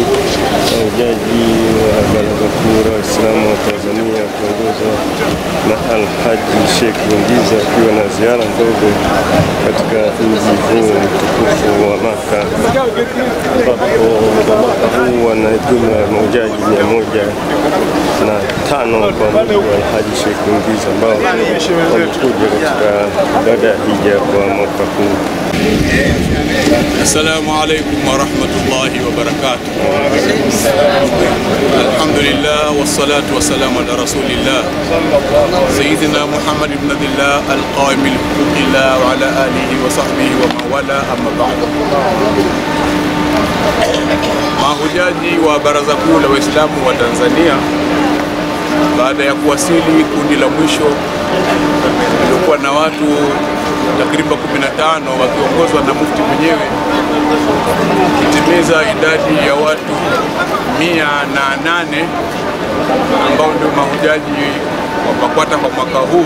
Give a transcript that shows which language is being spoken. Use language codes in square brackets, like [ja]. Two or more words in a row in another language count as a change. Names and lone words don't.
[sw] Mahujaji wa Baraza Kuu la Waislamu wa Tanzania kuongozwa na Al-Haji Sheikh Ngiza akiwa na ziara ndogo katika mji huu mtukufu wa Maka, ambapo mwaka huu wana jumla ya mahujaji 105 kwa mujibu wa Al-Haji Sheikh Ngiza ambao wamekuja katika ibada ya hija kwa mwaka huu. [ar] السلام عليكم ورحمة الله وبركاته. الحمد لله والصلاة والسلام على رسول الله سيدنا محمد بن عبد الله القائم حقوق الله وعلى آله وصحبه وموالاه أما بعد. [sw] Mahujaji wa Baraza Kuu la Waislamu wa Tanzania baada ya kuwasili kundi la mwisho lilikuwa na watu takriban 15 wakiongozwa na mufti mwenyewe, kitimiza idadi ya watu 108 ambao ndio mahujaji wa BAKWATA kwa mwaka huu.